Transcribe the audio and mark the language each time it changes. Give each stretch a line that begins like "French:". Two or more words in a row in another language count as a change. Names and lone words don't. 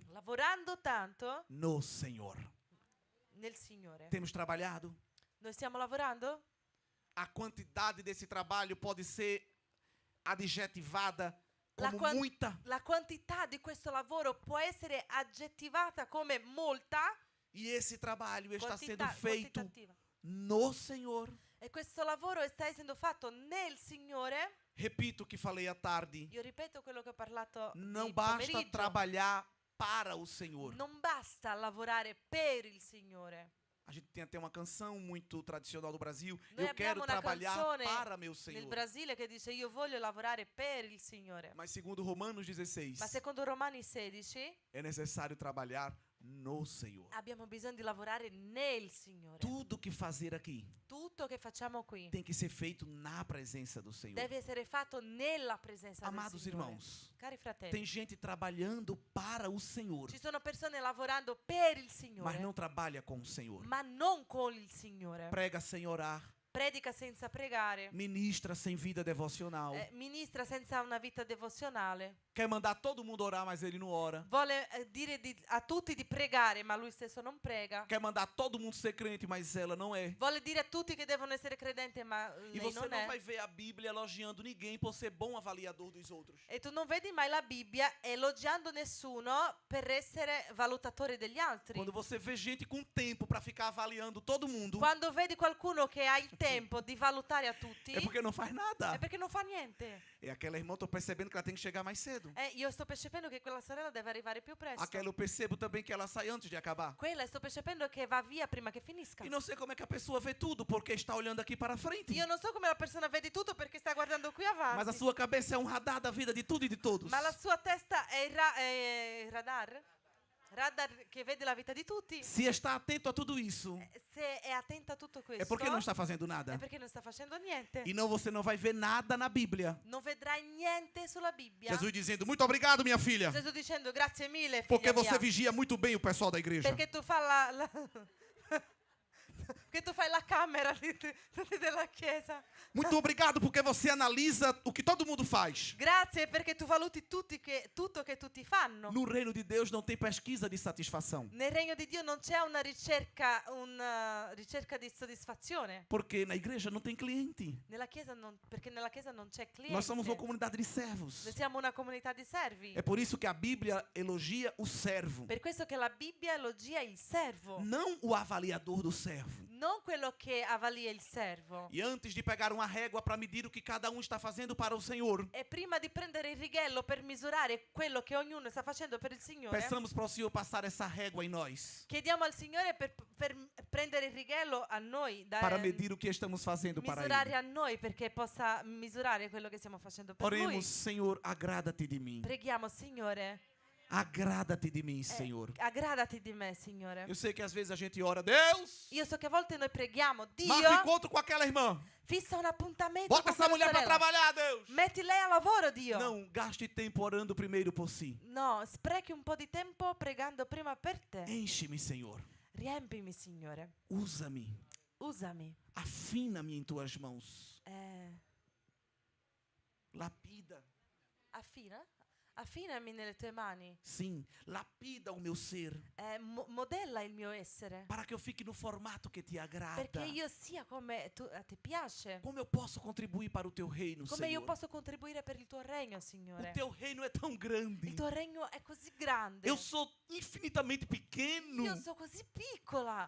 Italian: lavorando tanto
Portuguese: no Senhor.
Italian: nel Signore.
Portuguese: Temos trabalhado?
Italian: Noi stiamo lavorando?
Portuguese: A quantidade desse trabalho pode ser adjetivada
Italian: La
Portuguese: como
Italian: quan-
Portuguese: muita.
Italian: La quantità di questo lavoro può essere aggettivata come molta,
Portuguese: E esse trabalho está sendo
Italian: quantità,
Portuguese: feito
Italian: quantitativa.
Portuguese: no Senhor.
Italian: E questo lavoro sta essendo fatto nel Signore.
Portuguese: Repito o que falei à tarde.
Italian: Io ripeto quello che ho parlato
Portuguese: Não
Italian: di
Portuguese: basta
Italian: pomeriggio.
Portuguese: trabalhar para o Senhor.
Italian: Non basta lavorare per il Signore.
Portuguese: A gente tem até uma canção muito tradicional do Brasil.
Italian: Noi
Portuguese: Eu quero
Italian: abbiamo una
Portuguese: trabalhar
Italian: canzone
Portuguese: para meu
Italian: Nel
Portuguese: Senhor.
Italian: Brasile che dice io voglio lavorare per il Signore.
Portuguese: Mas segundo Romanos 16,
Italian: Ma secondo Romani 16
Portuguese: é necessário trabalhar no Senhor.
Italian: abbiamo bisogno di lavorare nel Signore.
Portuguese: Tudo que fazer aqui
Italian: Tutto che facciamo qui
Portuguese: tem que ser feito na presença do Senhor.
Italian: deve essere fatto nella presenza
Portuguese: Amados
Italian: del Signore.
Portuguese: irmãos,
Italian: Cari fratelli,
Portuguese: tem gente trabalhando para o Senhor,
Italian: ci sono persone lavorando per il
Portuguese: mas
Italian: Signore,
Portuguese: não trabalha com o Senhor.
Italian: ma non con il Signore.
Portuguese: Prega sem orar,
Italian: Predica senza pregare,
Portuguese: ministra sem vida devocional.
Italian: ministra senza una vita devozionale.
Portuguese: Quer mandar todo mundo orar, mas ele não ora.
Italian: Vuole dire a tutti di pregare, ma lui stesso non prega.
Portuguese: Quer mandar todo mundo ser crente, mas ela não é.
Italian: Vuole dire a tutti che devono essere credenti, ma
Portuguese: E
Italian: lei
Portuguese: você
Italian: non
Portuguese: não
Italian: è.
Portuguese: vai ver a Bíblia elogiando ninguém por ser bom avaliador dos outros.
Italian: E tu non vedi mai la Bibbia elogiando nessuno per essere valutatore degli altri.
Portuguese: Quando você vê gente com tempo para ficar avaliando todo mundo,
Italian: Quando vedi qualcuno che ha il tempo di valutare a tutti,
Portuguese: é porque não faz nada.
Italian: è perché non fa niente.
Portuguese: E aquela irmã, tô percebendo que ela tem que chegar mais cedo.
Italian: Io sto percependo che quella sorella deve arrivare più presto.
Portuguese: Aquela eu percebo também que ela sai antes de acabar.
Italian: Quella sto percependo che va via prima che finisca.
Portuguese: E não sei como é que a pessoa vê tudo, porque está olhando aqui para frente.
Italian: Io non so come la persona vede tutto perché sta guardando qui avanti.
Portuguese: Mas a sua cabeça é um radar da vida de tudo e de todos.
Italian: Ma la sua testa è il radar? Radar che vede la vita di tutti.
Portuguese: Se está atento a tudo isso,
Italian: Se è attenta a tutto questo,
Portuguese: é porque não está fazendo
Italian: è
Portuguese: nada.
Italian: perché non sta facendo niente.
Portuguese: E não, você não vai ver nada na Bíblia.
Italian: Non vedrai niente sulla Bibbia.
Portuguese: Jesus dizendo, muito obrigado, minha filha.
Italian: Gesù dicendo grazie mille,
Portuguese: Porque
Italian: figlia
Portuguese: você
Italian: mia,
Portuguese: vigia muito bem o pessoal da igreja.
Italian: perché tu fai che tu fai la camera della chiesa.
Portuguese: Muito obrigado porque você analisa o que todo mundo faz.
Italian: Grazie perché tu valuti tutto che tutti fanno.
Portuguese: No reino de Deus não tem pesquisa de satisfação.
Italian: Nel regno di Dio non c'è una ricerca di soddisfazione.
Portuguese: Porque na igreja não tem cliente.
Italian: Perché nella chiesa non c'è cliente.
Portuguese: Nós somos uma comunidade de servos.
Italian: Noi siamo una comunità di servi.
Portuguese: É por isso que a Bíblia elogia o servo,
Italian: Per questo che la Bibbia elogia il servo,
Portuguese: não o avaliador do servo.
Italian: non quello che avalia il servo.
Portuguese: E antes de pegar uma régua para medir o que cada um está fazendo para o Senhor,
Italian: E prima di prendere il righello per misurare quello che ognuno sta facendo per il Signore,
Portuguese: peçamos para o Senhor passar essa régua em nós,
Italian: chiediamo al Signore per prendere il righello a noi,
Portuguese: para medir o que estamos fazendo para
Italian: misurare
Portuguese: Ele.
Italian: a noi perché possa misurare quello che stiamo facendo per
Portuguese: Oremos,
Italian: Lui.
Portuguese: Senhor, agrada-te de mim.
Italian: Preghiamo, Signore,
Portuguese: Agrada-te de mim, Senhor.
Italian: aggradati di me, Signore.
Portuguese: Eu sei que às vezes a gente ora, Deus,
Italian: Io so che a volte noi preghiamo, Dio,
Portuguese: marca encontro com aquela irmã.
Italian: fissa un appuntamento
Portuguese: Bota
Italian: con
Portuguese: essa
Italian: quella
Portuguese: mulher para
Italian: sorella.
Portuguese: trabalhar, Deus.
Italian: Metti lei a lavoro, Dio.
Portuguese: Não gaste tempo orando primeiro por si.
Italian: No, sprechi un po' di tempo pregando prima per te.
Portuguese: Enche-me, Senhor.
Italian: Riempimi, Signore.
Portuguese: Usa-me.
Italian: Usami.
Portuguese: Afina-me em tuas mãos. Eh, Lapida.
Italian: affinami nelle tue mani.
Portuguese: Sim, lapida o meu ser,
Italian: Modella il mio essere.
Portuguese: para que eu fique no formato que te agrada.
Italian: Perché io sia come a te piace.
Portuguese: Como eu posso contribuir para o teu reino,
Italian: Come io
Portuguese: Senhor?
Italian: posso contribuire per il tuo regno,
Portuguese: O
Italian: Signore.
Portuguese: teu reino é tão grande.
Italian: Il tuo regno è così grande.
Portuguese: Eu sou infinitamente pequeno.
Italian: Io sono così piccola.